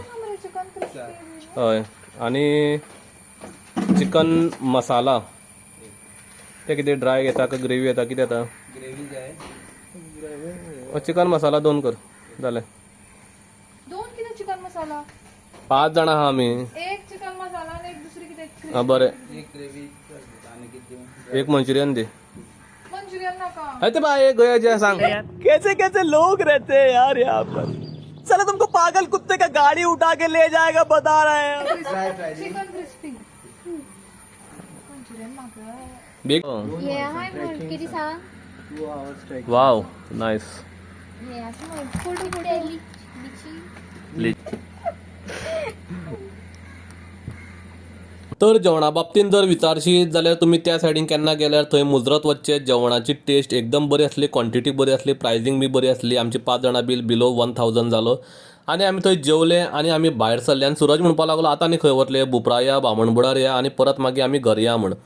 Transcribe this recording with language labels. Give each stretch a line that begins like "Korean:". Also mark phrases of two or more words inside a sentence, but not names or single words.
Konkani: हय आनी चिकन मसाला ते कितें ड्राय येता काय ग्रेवी येता कितें येता? ग्रेवी जाय. चिकन मसाला 2 कर जालें. 2 किलो चिकन मसाला. 5 जाणां आहा आमी.
Marathi: एक चिकन मसाला आणि एक दुसरी किती
Konkani: हा बरें. एक मंचुरियन दे. मंचुरियन नका. अरे बाय गोयाचे सांग.
Hindi: कैसे कैसे लोग रहते हैं यार यहाँ पर. चलो तुमको पागल कुत्ते का गाड़ी उठा के ले जाएगा बता रहे हैं.
Konkani: चिकन क्रिस्पी मंचुरियन मागं. बिग. हे हाय म्हण किती सांग.
English: wow nice.
Marathi: हे असं म्हण फोटो कुठे
Konkani: तर जेवणा बाबतींत जर विचारशीत जाल्यार तुमी त्या सायडीन केन्ना गेल्यार थंय मुजरत वचचे. जेवणाची टेस्ट एकदम बरी आसली, क्वॉन्टिटी बरी आसली, प्रायसींग बी बरी आसली. आमची 5 जाणां
English: bill below
Konkani: 1000 जालो आनी आमी थंय जेवले आनी आमी भायर सरले आनी सूरज म्हणपाक लागलो आतां आनी खंय वतले, बुपरा या, बामणबुडार या आनी परत मागीर आमी घर या म्हण.